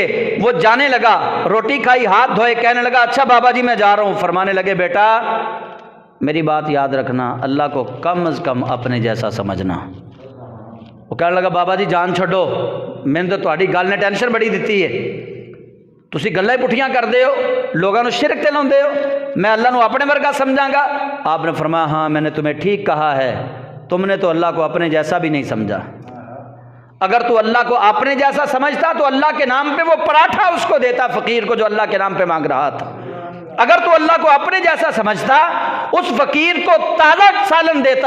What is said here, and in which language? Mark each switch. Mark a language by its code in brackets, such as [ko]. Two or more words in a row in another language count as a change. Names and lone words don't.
[ur] وہ جانے لگا، روٹی کھائی، ہاتھ دھوئے، کہنے لگا اچھا بابا جی میں جا رہا ہوں۔ فرمانے لگے بیٹا میری بات یاد رکھنا، اللہ کو کم از کم اپنے جیسا سمجھنا۔ وہ کہنے لگا [pa] بابا جی جان چھڈو، میں نے تو تہاڈی گل نے ٹینشن بڑی دیتی ہے۔ تسی گلاں پٹھیاں کردے ہو، [ur] لوگوں کو [pa] شرک تے لاؤندے ہو، میں اللہ نو اپنے ورگا سمجھاں گا۔ [ur] آپ نے فرمایا ہاں میں نے تمہیں ٹھیک کہا ہے، تم نے تو اللہ کو اپنے جیسا بھی نہیں سمجھا۔ اگر تو اللہ کو اپنے جیسا سمجھتا تو اللہ کے نام پہ وہ پراٹھا اس کو دیتا فقیر کو جو اللہ کے نام پہ مانگ رہا تھا۔ اگر تو اللہ کو اپنے جیسا سمجھتا اس فقیر کو تازہ سالن دیتا۔